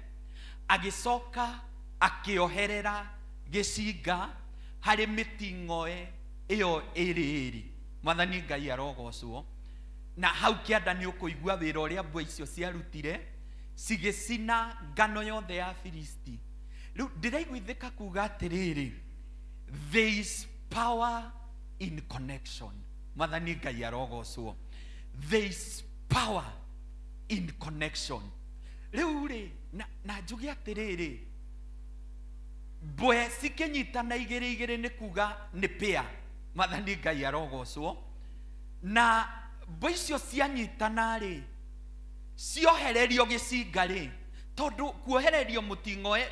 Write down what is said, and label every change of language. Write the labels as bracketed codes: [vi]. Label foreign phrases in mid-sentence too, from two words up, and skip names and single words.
[ki] Agĩcoka akĩoherera gĩcinga harĩ mĩting'oe ĩyo ĩrĩ. Mwathani Ngai arogocwo. Na hau kĩanda nĩ ũkũigua wĩra ũrĩa mbwe icio ciarutire cigĩcina ngano yothe ya Filisti. Rĩu ndĩraiguithĩka kuga atĩrĩrĩ, [en] there is power in connection. [ki] Mwathani Ngai arogocwo. [en] There is power in connection. [ki] Rĩu rĩ na njuge atĩrĩrĩ, mbwe cikĩnyitana igĩrĩ nĩ kuga nĩ pair. Mwathani Ngai arogocwo. Na mbwe icio cianyitana rĩ, ciohererio gĩcinga rĩ, tondũ kuohererio mũting'oe.